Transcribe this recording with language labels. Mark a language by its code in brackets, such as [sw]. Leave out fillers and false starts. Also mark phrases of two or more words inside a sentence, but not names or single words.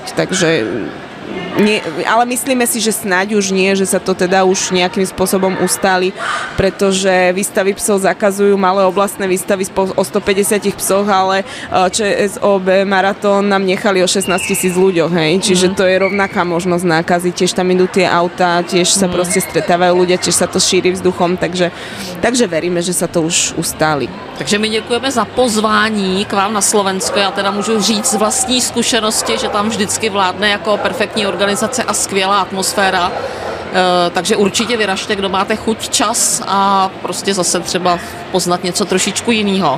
[sk] Takže nie, ale myslíme si, že snáď už nie, že sa to teda už nejakým spôsobom ustáli, pretože výstavy psov zakazujú malé oblastné výstavy o 150 psoch, ale ČSOB Maratón nám nechali o 16 000 ľuďoch, hej. Čiže to je rovnaká možnosť nákazy, tiež tam idú tie autá, tiež sa proste stretávajú ľudia, tiež sa to šíri vzduchom, takže veríme, že sa to už ustáli. [cs] Takže my děkujeme za pozvání k vám na Slovensko. Já teda můžu říct z vlastní zkušenosti, že tam vždycky vládne jako perfektní organizace a skvělá atmosféra. Takže určitě vyražte, kdo máte chuť, čas a prostě zase třeba poznat něco trošičku jiného.